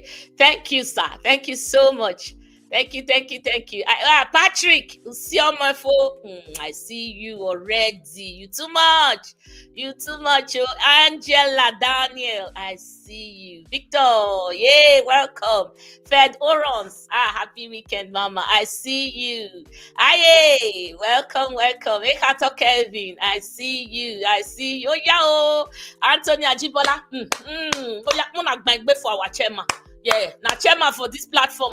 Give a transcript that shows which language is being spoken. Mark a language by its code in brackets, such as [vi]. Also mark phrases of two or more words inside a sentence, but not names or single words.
[en] Thank you, sir. Thank you so much. Thank you. Patrick, I see you already. You too much. Oh, Angela, Daniel, I see you. Victor, yay, welcome. Fed Orons, happy weekend, mama. I see you. Aye, welcome. Ekato Kelvin, I see you. Oh, Anthony Ajibola. For our chairman. Yeah, now chairman for this platform.